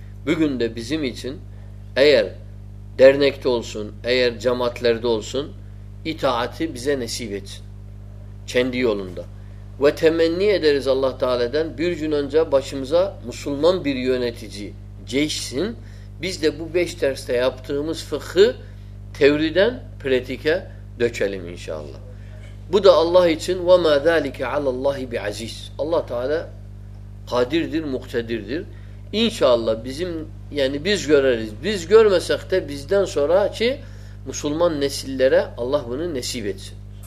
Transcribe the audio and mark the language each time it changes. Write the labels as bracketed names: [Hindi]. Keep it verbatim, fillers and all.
[Turkish] Bugün de bizim için eğer dernekte olsun, eğer cemaatlerde olsun, itaati bize nasip etsin. Kendi yolunda. Ve temenni ederiz Allah Teala'dan bir gün önce başımıza Müslüman bir yönetici geçsin. Biz de bu beş derste yaptığımız fıkhı teoriden pratike dökelim inşallah. Bu da Allah için [Arabic] وَمَا ذَٰلِكَ عَلَى اللّٰهِ بِعَز۪يزٍ. [Turkish] Allah Teala kadirdir, muktedirdir. İnşallah bizim, yani biz göreriz. Biz görmesek de bizden sonraki Müslüman nesillere Allah bunu nasip etsin.